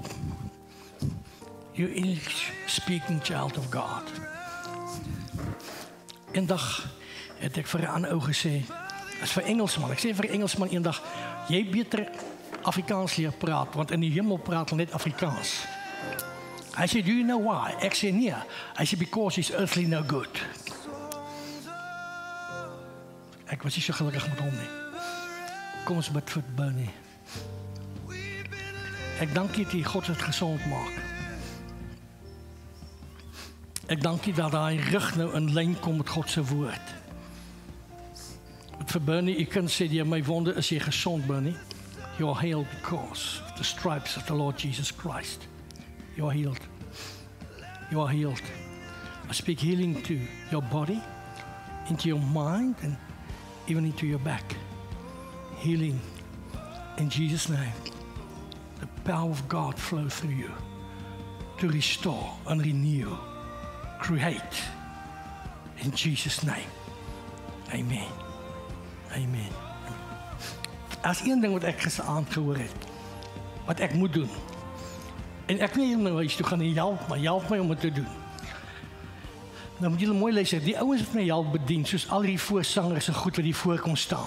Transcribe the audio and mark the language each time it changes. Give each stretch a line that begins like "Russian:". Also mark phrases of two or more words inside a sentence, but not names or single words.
English: You English speaking child of God.
Afrikaans: Eendag het ek vir 'n ander ou gesê, as vir Engelsman, ek sê vir 'n Engelsman eendag, jy beter Afrikaans leer praat, want in die hemel praat hulle net Afrikaans. Hy sê,
English: do you know why?
Afrikaans: Ek sê nee. Hy sê,
English: because he's earthly no good.
Afrikaans: Ek was nie so gelukkig met hom nie. Kom ons bid vir Bernie. Ek dank U dat God het gesond maak. Ek dank U dat hy rug nou in lyn kom met God se woord. Vir Bernie, ek kan sê deur my wonde is jy gesond, Bernie.
English: You are healed because of the stripes of the Lord Jesus Christ. You are healed. You are healed. I speak healing to your body, into your mind, and even into your back. Healing in Jesus' name. The power of God flow through you to restore and renew, create in Jesus' name. Amen. Amen.
Afrikaans: As een ding wat ek gisterand gehoor het, wat ek moet doen, en ek nie nou huis toe gaan en help my om dit te doen. Nou moet julle mooi luister, die ouens wat my help bedien, soos al die voorsangers en goed wat hier voor kom staan.